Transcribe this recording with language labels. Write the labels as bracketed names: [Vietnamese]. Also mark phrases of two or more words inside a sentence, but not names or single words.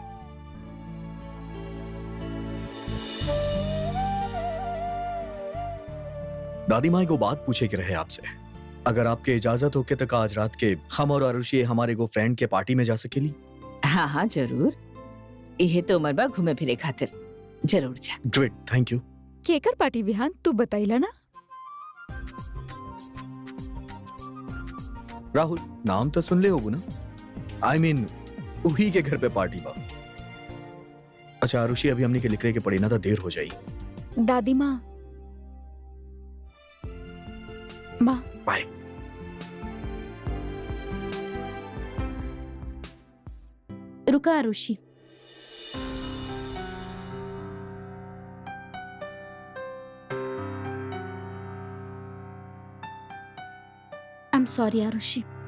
[Bhojpuri] दादी माँ को बात पूछे के रहे आपसे, अगर आपके इजाजत हो के तक आज रात के हम और आरुषि हमारे को फ्रेंड के पार्टी में जा सकेली? हाँ हाँ जरूर, यह तो उम्र बा घूमे फिरे खातिर, जरूर जा। [English] Great, thank you. [Bhojpuri] केकर पार्टी विहान तू बताइला ना? राहुल, नाम तो सुन ले होगू ना? [English] I mean, [Bhojpuri] उही के घर पे पार्टी बा। अच्छा आरुषि, अभी हमने के लिखने के पड़ी ना तो देर हो जाई। दादी माँ, माँ बाय। रुका आरुषि, [English] I am sorry [Bhojpuri] आरुषि।